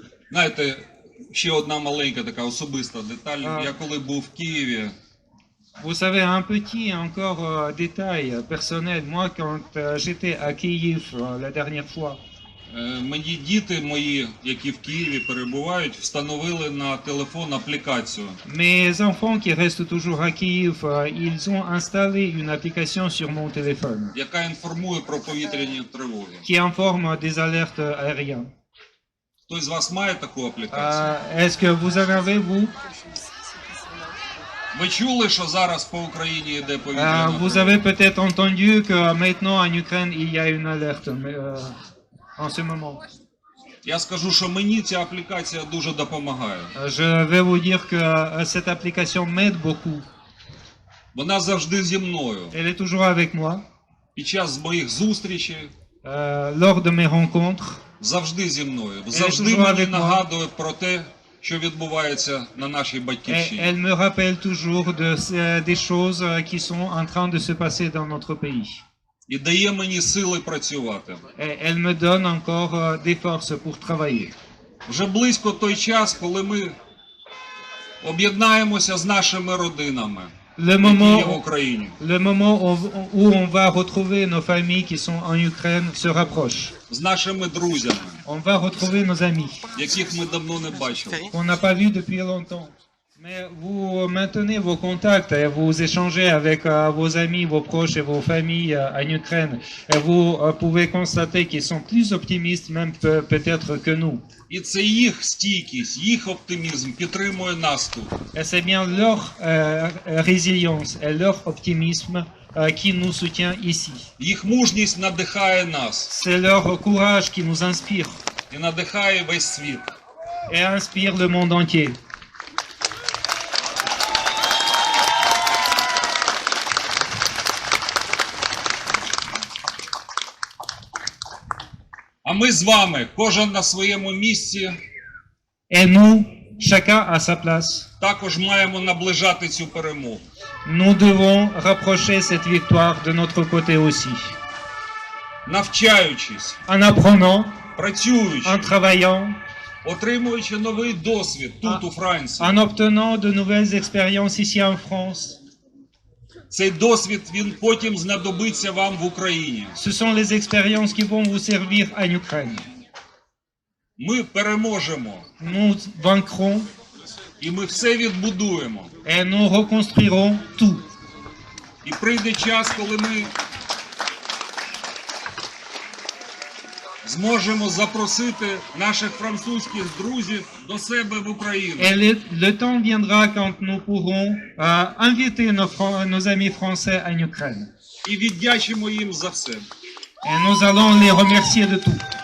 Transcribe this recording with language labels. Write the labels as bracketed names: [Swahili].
[Ukrainian] Знаєте, ще одна маленька така особиста деталь. Я коли був в Києві, [French] Vous savez, un petit encore détail personnel. Moi, quand j'étais à Kiev la dernière fois, [Ukrainian] мені діти мої, які в Києві перебувають, встановили на телефон аплікацію. [French] mes enfants qui restent toujours à Kiev, ils ont installé une application sur mon téléphone [Ukrainian] Яка інформує про повітряні тривоги. [French] qui informe des alertes aériennes. [Ukrainian] Хтось з вас має таку аплікацію? [French] Est-ce que vous en avez, vous? [Ukrainian] Ви чули, що зараз по Україні йде повітряна [French] Vous [Ukrainian] тривога? [French] avez peut-être entendu que maintenant en Ukraine, il y a une alerte en ce moment. [Ukrainian] Я скажу, що мені ця аплікація дуже допомагає. [French] Je vais vous dire que cette application m'aide beaucoup. [Ukrainian] Вона завжди зі мною. [French] Elle est toujours avec moi. [Ukrainian] Під час моїх зустрічей [French] Lors de mes rencontres, [Ukrainian] завжди зі мною. Завжди [French] toujours [Ukrainian] мені [French] avec moi. [Ukrainian] нагадує про те, що відбувається на нашій батьківщині. [French] elle me rappelle toujours des choses qui sont en train de se passer dans notre pays. [Ukrainian] І дає мені сили працювати. [French] Elle me donne encore des forces pour travailler. [Ukrainian] Вже близько той час, коли ми об'єднаємося з нашими родинами, [French] Le [Ukrainian] які є в [French] moment, [Ukrainian] Україні. [French] le moment où on va retrouver nos familles qui sont en Ukraine se rapproche. [Ukrainian] З нашими друзями, [French] On va retrouver nos amis [Ukrainian] яких ми давно не бачили. [French] qu'on n'a pas vus depuis longtemps. Mais vous maintenez vos contacts et vous échangez avec vos amis, vos proches et vos familles en Ukraine. Et vous pouvez constater qu'ils sont plus optimistes même peut-être que nous. [Ukrainian] І це їх стійкість, їх оптимізм підтримує нас тут. [French] Et c'est bien leur résilience et leur optimisme qui nous soutient ici. [Ukrainian] Їх мужність надихає нас [French] C'est leur courage qui nous inspire [Ukrainian] і надихає весь світ. [French] et inspire le monde entier. [Ukrainian] А ми з вами, кожен на своєму місці, [French] Et nous, chacun à sa place, [Ukrainian] також маємо наближати цю перемогу. [French] nous devons rapprocher cette victoire de notre côté aussi. [Ukrainian] Навчаючись, [French] En apprenant, [Ukrainian] працюючи, [French] en travaillant, [Ukrainian] отримуючи новий досвід тут, у Франції. [French] en obtenant de nouvelles expériences ici en France. [Ukrainian] Цей досвід, він потім знадобиться вам в Україні. [French] Ce sont les expériences qui vont vous servir en Ukraine. [Ukrainian] Ми переможемо, [French] Nous vaincrons [Ukrainian] і ми все відбудуємо. [French] et nous reconstruirons tout. [Ukrainian] І прийде час, коли ми зможемо запросити наших французьких друзів до себе в Україну. [French] Et le temps viendra quand nous pourrons inviter nos amis français en Ukraine. [Ukrainian] І віддячимо їм за все. [French] Et nous allons les remercier de tout.